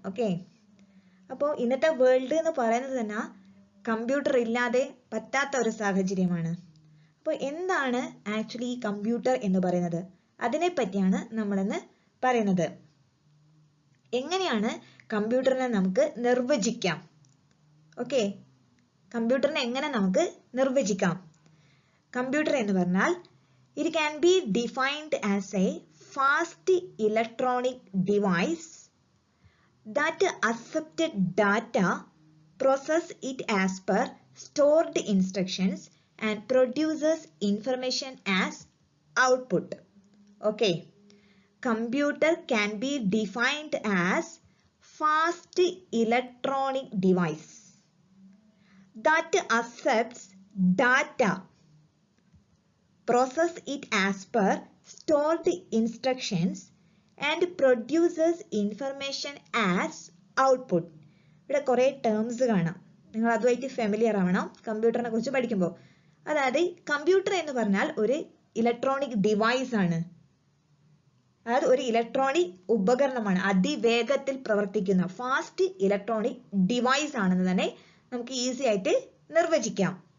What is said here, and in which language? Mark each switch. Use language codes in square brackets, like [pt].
[ml] Okay, അപ്പോൾ ഇന്നത്തെ world എന്ന് പറയുന്നത് തന്നെ കമ്പ്യൂട്ടർ ഇല്ലാതെ പറ്റാത്ത ഒരു സാഹചര്യമാണ്. അപ്പോൾ എന്താണ് ആക്ച്വലി ഈ കമ്പ്യൂട്ടർ എന്ന് പറയുന്നത്, അതിനെ പറ്റിയാണ് നമ്മളിന്ന് പറയുന്നത്. എങ്ങനെയാണ് കമ്പ്യൂട്ടറിനെ നമുക്ക് നിർവചിക്കാം? ഓക്കെ, കമ്പ്യൂട്ടറിനെ എങ്ങനെ നമുക്ക് നിർവചിക്കാം? കമ്പ്യൂട്ടർ എന്ന് പറഞ്ഞാൽ [en] it can be defined as a fast electronic device that accepts data, processes it as per stored instructions and produces information as output. Okay, computer can be defined as fast electronic device that accepts data, process it as per stored instructions and produces information as output. [ml] ഇവിടെ കുറേ terms കാണാം, നിങ്ങൾ അതുമായിട്ട് familiar ആവണം കമ്പ്യൂട്ടറിനെ കുറിച്ച് പഠിക്കുമ്പോൾ. അതായത് computer എന്ന് പറഞ്ഞാൽ ഒരു ഇലക്ട്രോണിക് ഡിവൈസ് ആണ്, അതായത് ഒരു ഇലക്ട്രോണിക് ഉപകരണമാണ്, അതിവേഗത്തിൽ പ്രവർത്തിക്കുന്ന ഫാസ്റ്റ് ഇലക്ട്രോണിക് ഡിവൈസ് ആണെന്ന് തന്നെ നമുക്ക് ഈസി ആയിട്ട് നിർവചിക്കാം.